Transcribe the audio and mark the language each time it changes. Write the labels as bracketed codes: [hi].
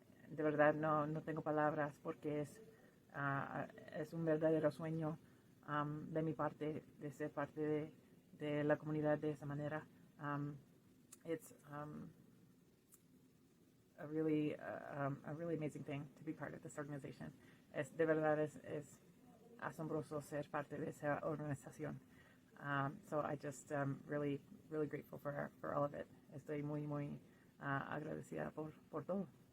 [es] De verdad no tengo palabras porque es un verdadero sueño de mi parte, de ser parte de la comunidad de esa manera. [en] It's a really amazing thing to be part of this organization. [es] De verdad es asombroso ser parte de esa organización. [en] So I just really grateful for all of it. [es] Estoy muy agradecida por todo.